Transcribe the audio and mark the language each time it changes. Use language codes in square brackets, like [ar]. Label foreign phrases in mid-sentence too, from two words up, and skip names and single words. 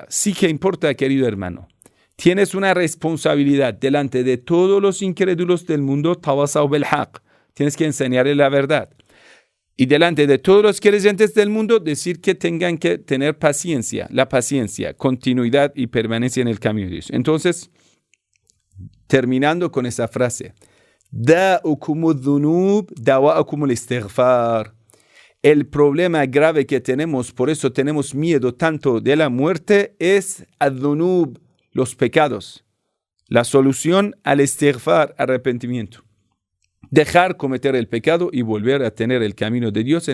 [es] Sí que importa, querido hermano. Tienes una responsabilidad delante de todos los incrédulos del mundo, [ar] تواصوا بالحق. [es] Tienes que enseñarle la verdad. Y delante de todos los creyentes del mundo, decir que tengan que tener paciencia, la paciencia, continuidad y permanencia en el camino de Dios. Entonces, terminando con esa frase, [ar] داؤكم الذنوب، دواؤكم الاستغفار. [es] El problema grave que tenemos, por eso tenemos miedo tanto de la muerte, es ad-dhunub, los pecados. La solución al istighfar, arrepentimiento. Dejar cometer el pecado y volver a tener el camino de Dios.